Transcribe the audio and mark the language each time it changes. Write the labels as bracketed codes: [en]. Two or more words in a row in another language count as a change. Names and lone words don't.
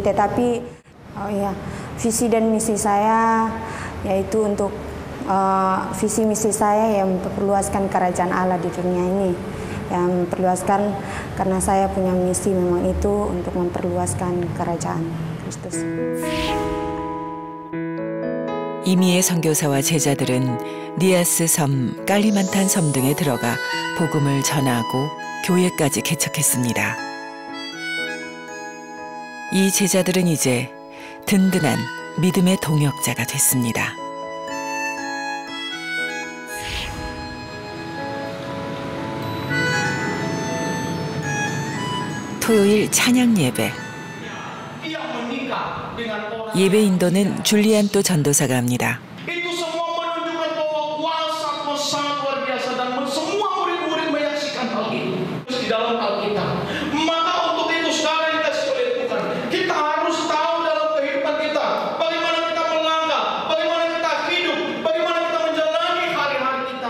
[id] Tetapi visi dan misi saya yaitu untuk visi misi saya yang memperluaskan kerajaan Allah di dunia ini. Yang memperluaskan karena saya punya misi memang itu untuk memperluaskan kerajaan Kristus. [ko] 이미의 선교사와 제자들은 니아스 섬, 깔리만탄 섬 등에 들어가 복음을 전하고 교회까지 개척했습니다. 이 제자들은 이제 든든한 믿음의 동역자가 됐습니다. 토요일 찬양 예배. 예배 인도는 줄리안토 전도사가 합니다. [id] Itu semua menunjukkan bahwa kuasa Tuhan sangat luar biasa dan semua murid-murid menyaksikan hal itu di dalam Alkitab. Maka untuk itu sekarang kita oleh Tuhan, kita harus tahu dalam kehidupan kita bagaimana kita melangkah, bagaimana kita hidup, bagaimana kita menjalani hari-hari kita.